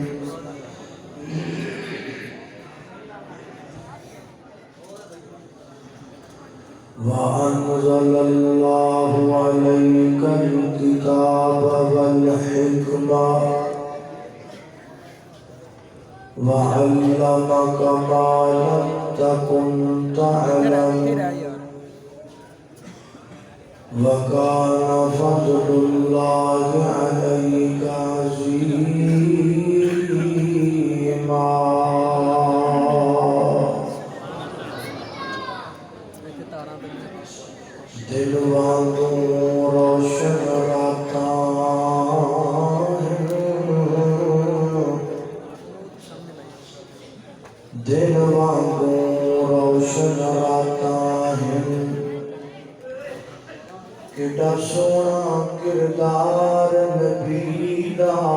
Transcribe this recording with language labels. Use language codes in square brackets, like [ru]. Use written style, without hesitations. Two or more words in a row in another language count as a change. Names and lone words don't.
[ar] وَأَنزَلَ اللَّهُ عَلَيْكَ الْكِتَابَ وَالْحِكْمَةَ وَعَلَّمَكَ مَا لَمْ تَكُنْ تَعْلَمُ وَكَانَ فَضْلُ اللَّهِ عَلَيْكَ عَظِيمًا۔ [pa] دل وانگوں روشن راتاں، دل وانگوں روشن راتاں ہیں، کیڑا سونا کردار نبی دا،